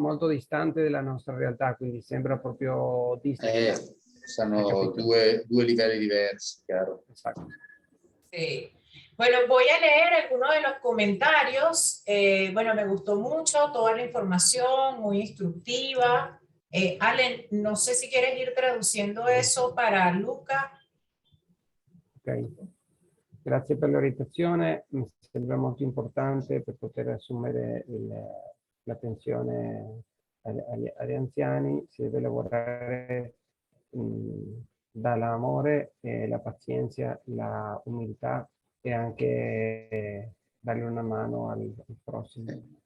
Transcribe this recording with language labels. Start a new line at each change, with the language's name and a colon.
Italian: molto distante dalla nostra realtà, quindi sembra proprio Disney. Sono due livelli diversi, chiaro. Esatto.
Spanish: Sí. Bueno, voy a leer algunos de los comentarios. Bueno, me gustó mucho toda la información, muy instructiva. Allen, no sé si quieres ir traduciendo eso para Luca. Ok.
Italian: Grazie per l'orientazione, mi sembra molto importante per poter assumere l'attenzione agli anziani. Si deve lavorare dall'amore, la pazienza, la umiltà e anche dargli una mano al prossimo.